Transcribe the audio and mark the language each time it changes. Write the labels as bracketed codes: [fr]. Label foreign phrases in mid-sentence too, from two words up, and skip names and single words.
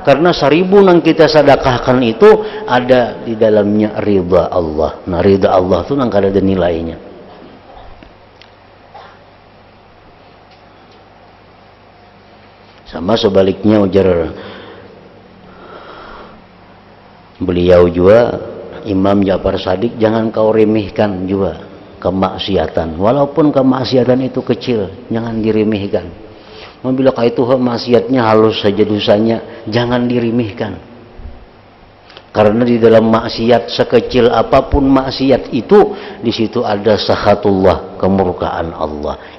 [id] Karena 1.000 yang kita sedekahkan itu ada di dalamnya ridha Allah. [bjn] Nah, ridha Allah tuh nang kada ada nilainya. [id] Sama sebaliknya ujar beliau juga, Imam Ja'far Shadiq, jangan kau remehkan juga kemaksiatan, walaupun kemaksiatan itu kecil, jangan diremehkan. Bila itu maksiatnya halus saja dosanya, jangan diremehkan. Karena di dalam maksiat sekecil apapun maksiat itu, di situ ada sakhatullah, kemurkaan Allah.